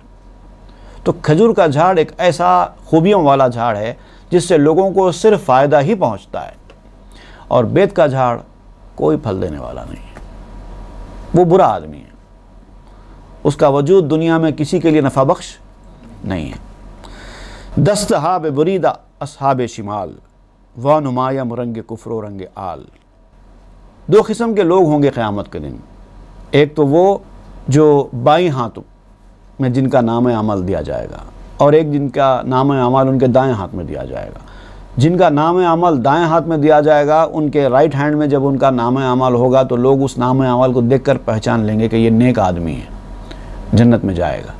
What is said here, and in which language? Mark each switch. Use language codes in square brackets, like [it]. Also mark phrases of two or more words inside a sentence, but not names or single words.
[ur] تو کھجور کا جھاڑ ایک ایسا خوبیوں والا جھاڑ ہے جس سے لوگوں کو صرف فائدہ ہی پہنچتا ہے، اور بید کا جھاڑ کوئی پھل دینے والا نہیں ہے، وہ برا آدمی ہے، اس کا وجود دنیا میں کسی کے لیے نفع بخش نہیں ہے۔ [fa] دستہاب بریدہ اصحاب شمال، و نمایم رنگ کفر و رنگ آل۔ [ur] دو قسم کے لوگ ہوں گے قیامت کے دن، ایک تو وہ جو بائیں ہاتھ میں جن کا نام عمل دیا جائے گا اور ایک جن کا نام عمل ان کے دائیں ہاتھ میں دیا جائے گا. جن کا نام عمل دائیں ہاتھ میں دیا جائے گا ان کے [en] right hand [ur] میں جب ان کا نام عمل ہوگا تو لوگ اس نام عمل کو دیکھ کر پہچان لیں گے کہ یہ نیک آدمی ہے, جنت میں جائے گا.